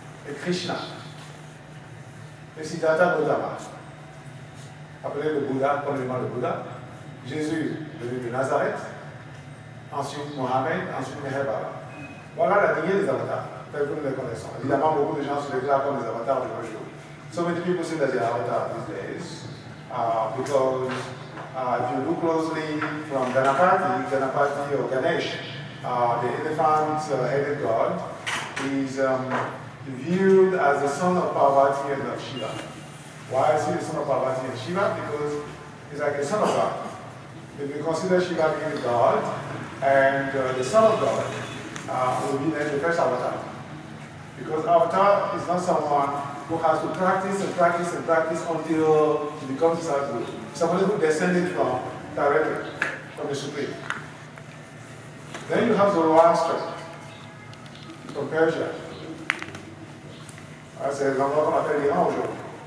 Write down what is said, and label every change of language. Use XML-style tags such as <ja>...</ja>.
<fr>Et Krishna. Et Siddhartha Gautama, appelé le Bouddha, probablement le Bouddha. Jésus, venu de Nazareth. Ensuite, Mohammed, ensuite Meher Baba. Voilà la lignée des avatars, tels que nous les connaissons. Évidemment, beaucoup de gens se déclarent comme des avatars de nos jours.</fr> <en>So many people say that they are avatars these days because if you look closely from Ganapati or Ganesh, the elephant-headed god is viewed as the son of Parvati and of Shiva. Why is he the son of Parvati and Shiva? Because he's like a son of God. If you consider Shiva being a god, and the son of God will be then the first avatar. Because avatar is not someone who has to practice and practice and practice until he becomes a sadhu. Somebody who descended directly from the Supreme. Then you have Zoroaster from Persia.</en> <fr>C'est l'endroit qu'on appelle l'Iran aujourd'hui.</fr>